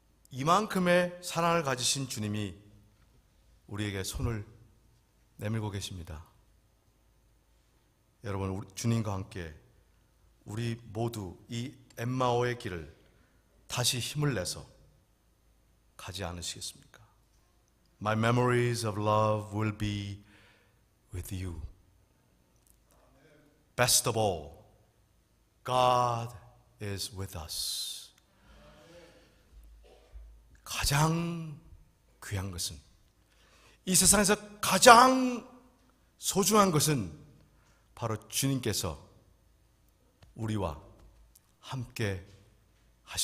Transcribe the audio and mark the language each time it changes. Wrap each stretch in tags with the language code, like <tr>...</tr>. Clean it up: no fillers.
<ko>이만큼의 사랑을 가지신 주님이 우리에게 손을 내밀고 계십니다. 여러분, 주님과 함께 우리 모두 이 엠마오의 길을 다시 힘을 내서 가지 않으시겠습니까?</ko> <en>My memories of love will be with you. Best of all, God is with us.</en> <ko>가장 귀한 것은, 이 세상에서 가장 소중한 것은 바로 주님께서 우리와 함께 하신</ko>